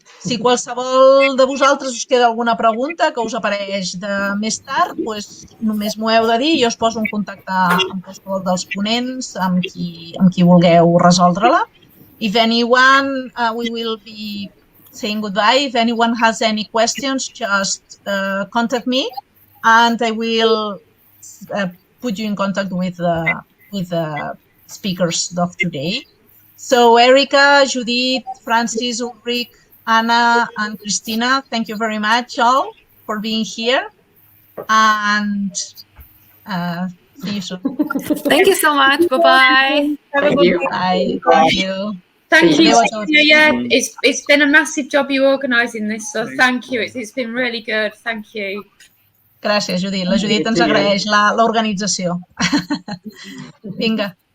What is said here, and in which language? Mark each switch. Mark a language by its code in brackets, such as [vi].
[ca] Si qualsevol de vosaltres us queda alguna pregunta que us apareix de més tard, només m'ho heu de dir i jo us poso en contacte amb qualsevol dels ponents amb qui vulgueu resoldre-la. [en] If anyone, we will be saying goodbye. If anyone has any questions, just contact me and I will put you in contact with the speakers of today. So Erica, Judith, Francis, Ulrich, Anna, and Krystyna, thank you very much all for being here. And see you soon. Thank you so much. Bye-bye. Thank you. Bye. Thank you. Thank you. [ca] Adéu a tots. [en] Yeah, it's been a massive job you organising this, so thank you. It's been really good. Thank you. [ca] Gràcies, Judit. La Judit ens agraeix l'organització. Vinga.